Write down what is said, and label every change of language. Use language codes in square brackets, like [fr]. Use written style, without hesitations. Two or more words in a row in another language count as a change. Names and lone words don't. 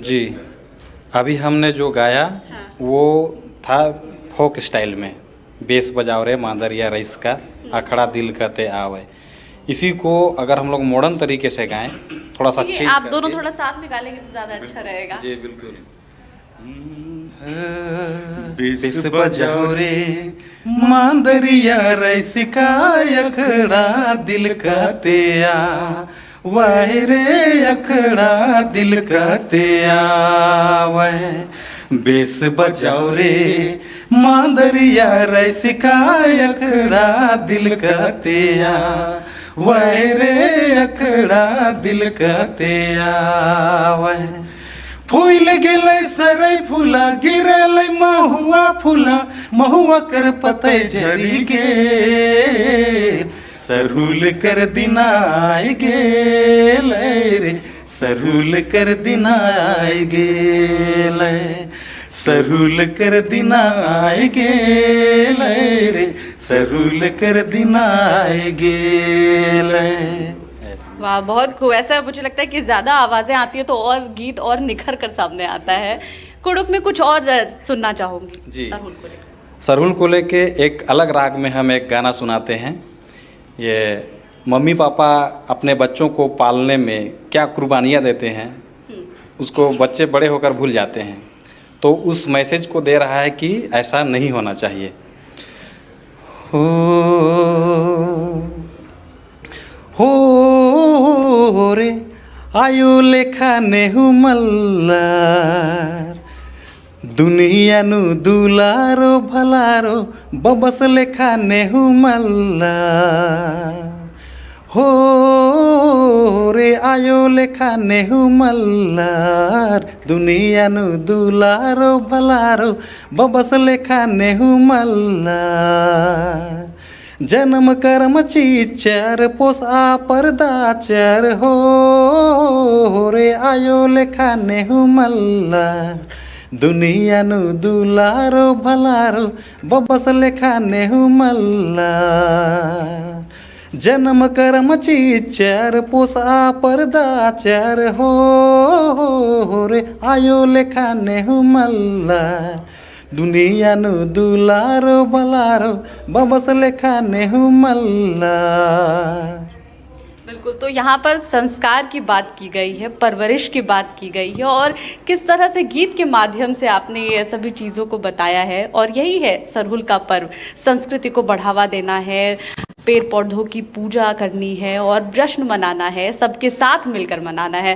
[hi] जी, अभी हमने जो गाया वो था फोक स्टाइल में, [sck] बेस बजाओ रे मांदरिया रईस का अखड़ा दिल कहते आवे। [hi] इसी को अगर हम लोग मॉडर्न तरीके से गाएं, थोड़ा सा चेंज आप दोनों थोड़ा साथ में गा लेंगे तो ज़्यादा अच्छा रहेगा। जी बिल्कुल। [sck] बेस बजाओ रे मांदरिया रईस का अखड़ा दिल कहते वाहे रे अखड़ा दिल कहते आवे। बेस बजाओ रे मांदरिया रईस का अखड़ा दिल कहते वाहे रे अखड़ा दिल कहते आवे। फूल गेलै सरै फूला गिरलै महुआ फूला, महुआ कर पतै झरी गे, सरहुल कर दिन आइ गेलै रे, सरहुल कर दिन आइ गेलै, सरहुल कर दिन आइ गेलै रे, सरहुल कर दिन आइ गेलै। [hi] वाह, बहुत खूब। ऐसा मुझे लगता है कि ज़्यादा आवाज़ें आती है तो और गीत और निखर कर सामने आता है। कुड़ुक में कुछ और सुनना चाहूँगी जी। सरहुल को लेके एक अलग राग में हम एक गाना सुनाते हैं। ये मम्मी पापा अपने बच्चों को पालने में क्या कुर्बानियाँ देते हैं उसको बच्चे बड़े होकर भूल जाते हैं, तो उस मैसेज को दे रहा है कि ऐसा नहीं होना चाहिए। [kru] हो रे आयो लेखा नेहु मल्लार, दुनिया नु दुलारो भलारो बबस लेखा नेहु मल्लार। हो रे आयो लेखा नेहु मल्लार, दुनिया नु दुलारो भलारो बबस लेखा नेहु मल्लार। जन्म कर्म चीचर पोसा परदाचर, हो रे आयो लेखा नेहु मल्लार, दुनिया नु दुलारो भलारो बबस लेखा नेहु मल्लार। जन्म कर्म चीचर पोसा परदाचर, हो रे आयो लेखा नेहु मल्लार, दुनिया नु दुलारो भलारो बबस लेखा नेहु मल्लार। [hi] बिल्कुल, तो यहाँ पर संस्कार की बात की गई है, परवरिश की बात की गई है और किस तरह से गीत के माध्यम से आपने ये सभी चीज़ों को बताया है। और यही है सरहुल का पर्व, संस्कृति को बढ़ावा देना है, पेड़ पौधों की पूजा करनी है और जश्न मनाना है, सबके साथ मिलकर मनाना है।